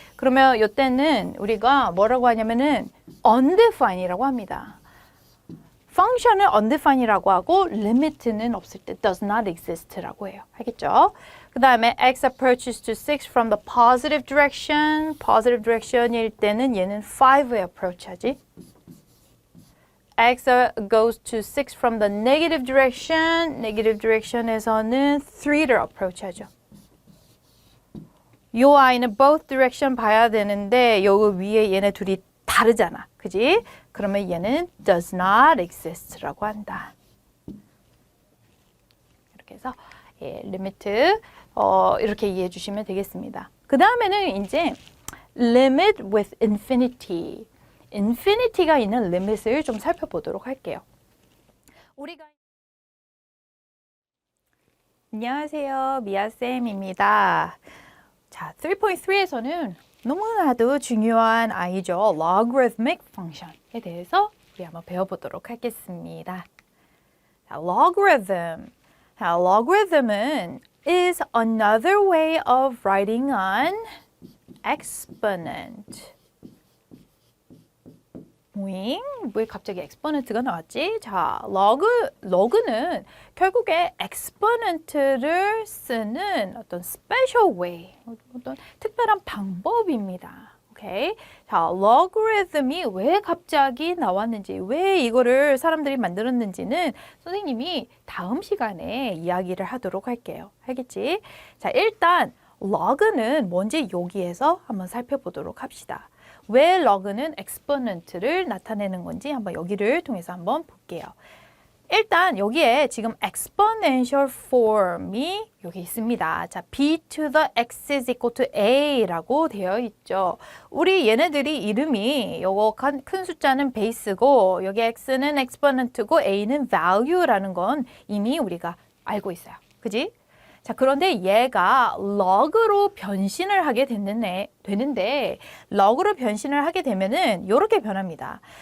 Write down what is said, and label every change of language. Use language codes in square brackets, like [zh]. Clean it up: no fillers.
[ko] 그러면 이때는 우리가 뭐라고 하냐면은 undefined이라고 합니다. function은 undefined이라고 하고 limit는 없을 때 [en] does not exist [ko] 라고 해요. 알겠죠? 그 다음에 [en] x approaches to 6 from the positive direction. [ko] positive direction일 때는 얘는 5에 approach 하지. [en] x goes to 6 from the negative direction. [ko] negative direction에서는 3를 approach 하죠. 요 아이는 [en] both direction [ko] 봐야 되는데 여기 위에 얘네 둘이 다르잖아. 그지? 그러면 얘는 does not exist라고 한다. 이렇게 해서 리미트 이렇게 이해해 주시면 되겠습니다. 그 다음에는 이제 [en] limit with infinity. [ko] infinity가 있는 limit을 좀 살펴보도록 할게요. 안녕하세요. 미아쌤입니다. 자, 3.3에서는 너무나도 중요한 아이죠. logarithmic function에 대해서 우리 한번 배워보도록 하겠습니다. 자, logarithm. [en] 자, logarithm은 is another way of writing an exponent. [ko] 왜 갑자기 엑스포넌트가 나왔지? 자, 러그는 결국에 엑스포넌트를 쓰는 어떤 special way, 어떤 특별한 방법입니다. 오케이? 자, logarithm이 왜 갑자기 나왔는지, 왜 이거를 사람들이 만들었는지는 선생님이 다음 시간에 이야기를 하도록 할게요. 알겠지? 자, 일단 log는 뭔지 여기에서 한번 살펴보도록 합시다. 왜 log는 exponent를 나타내는 건지 한번 여기를 통해서 한번 볼게요. 일단 여기에 지금 exponential form이 여기 있습니다. [en] 자, b to the x is equal to a라고 [ko] 되어 있죠. 우리 얘네들이 이름이 요거 큰 숫자는 베이스고 여기 x는 exponent고 a는 value라는 건 이미 우리가 알고 있어요. 그지? 자, 그런데 얘가 log로 변신을 하게 되는데 log로 변신을 하게 되면은 이렇게 변합니다.